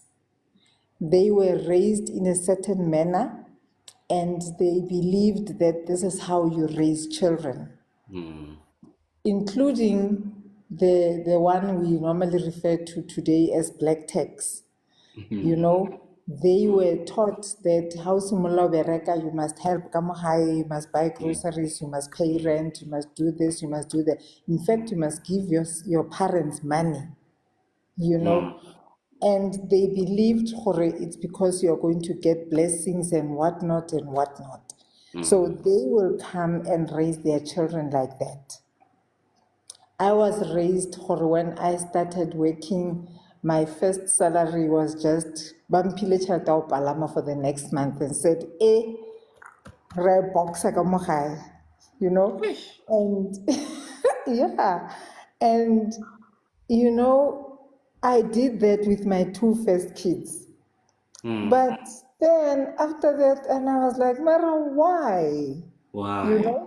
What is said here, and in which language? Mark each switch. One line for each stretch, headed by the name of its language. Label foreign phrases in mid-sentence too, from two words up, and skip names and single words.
English: They were raised in a certain manner, and they believed that this is how you raise children, including the one we normally refer to today as black tax. They were taught that how
Tswana: simula bereka,
English: you must help
Tswana: ka mo gae,
English: you must buy groceries, you must pay rent, you must do this, you must do that. In fact, you must give your parents money, and they believed it's because you're going to get blessings and whatnot and whatnot. So they will come and raise their children like that. I was raised when I started working, my first salary was just
Tswana: bampile tšhelete ya go palama
English: for the next month and said,
Tswana: re boxa ka mo gae,
English: and yeah, and I did that with my two first kids. But then after that, and I was like, Mara, why? Wow.